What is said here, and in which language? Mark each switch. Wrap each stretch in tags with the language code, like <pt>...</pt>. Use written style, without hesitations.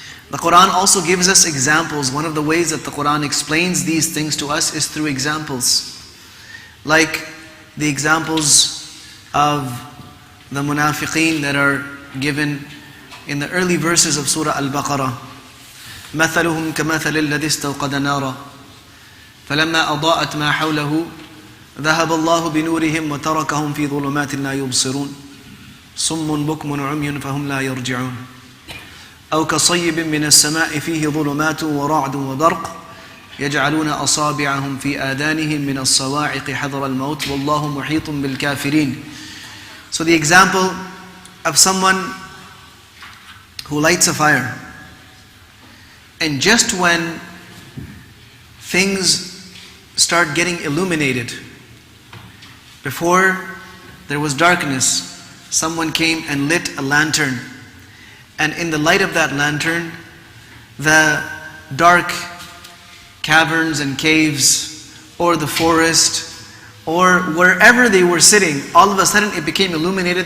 <en>The Quran also gives us examples. One of the ways that the Quran explains these things to us is through examples. Like the examples of the munafiqeen that are given in the early verses of Surah Baqara.</en> <ar>مثلهم كمثل الذي استوقد نارا فلما أضاءت ما حوله ذهب الله بنورهم وتركهم في ظلمات لا يبصرون صم بكم عمي فهم لا يرجعون أو كصيب من السماء فيه ظلمات ورعد وبرق يجعلون أصابعهم في آذانهم من الصواعق حذر الموت والله محيط بالكافرين.</ar> <en>So the example of someone who lights a fire, and just when things start getting illuminated, before there was darkness, someone came and lit a lantern, and in the light of that lantern, the dark caverns and caves, or the forest, or wherever they were sitting, all of a sudden it became illuminated.</en>